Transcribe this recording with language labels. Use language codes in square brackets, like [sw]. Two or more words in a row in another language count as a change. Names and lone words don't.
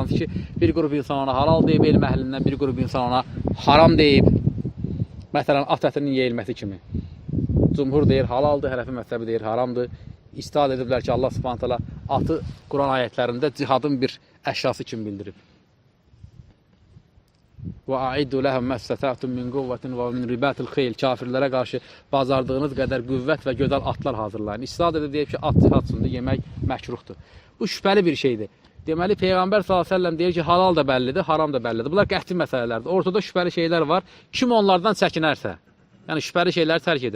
[az] Hansı ki, bir qrup insan ona halal deyib elm əhlindən, bir qrup insan ona haram deyib. Məsələn, at ətinin yeyilməsi kimi. Cumhur deyir halaldır, hərəfi məzhəbi deyir haramdır. İstihad ediblər ki, Allah subhanətələ atı Quran ayətlərində cihadın bir əşyası kimi bildirib. [ar] وَاَعِدُّ لَهَمْ مَسْتَتَعْتُمْ مِنْ قُوَّةٍ وَمِنْ رِبَاتِ الْخَيْلِ [az] Kafirlərə qarşı bazardığınız qədər qüvvət və gözəl atlar hazırlayın. İstihad edib deyib ki, at cihad üçündür, yemək məkruhdur. Bu şübhəli bir şeydir. Deməli Peyğəmbər [ar] صلى الله عليه وسلم [az] deyir ki, halal da bəllidir, haram da bəllidir. Bunlar qəti məsələlərdir. Ortada şübhəli şeylər var. Kim onlardan çəkinərsə, yəni şübhəli şeyləri tərk edir.